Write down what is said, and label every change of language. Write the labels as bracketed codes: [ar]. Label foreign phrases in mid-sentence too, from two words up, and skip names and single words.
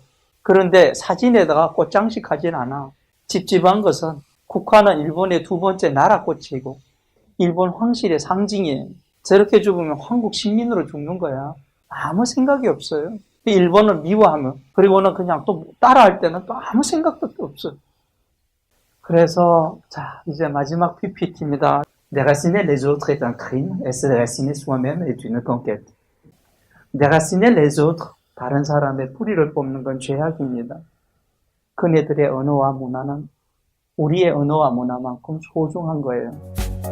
[ko] 그런데 사진에다가 꽃장식 하진 않아. 찝찝한 것은 국화는 일본의 두 번째 나라꽃이고 일본 황실의 상징이에요. 저렇게 죽으면 한국 시민으로 죽는 거야. 아무 생각이 없어요. 일본을 미워하면 그리고는 그냥 또 따라할 때는 또 아무 생각도 없어요. 그래서 자 이제 마지막 PPT입니다. [fr] Déraciner les autres est un crime et se déraciner soi-même est une conquête. Déraciner les autres, [ko] 다른 사람의 뿌리를 뽑는 건 죄악입니다. 그네들의 언어와 문화는 우리의 언어와 문화만큼 소중한 거예요.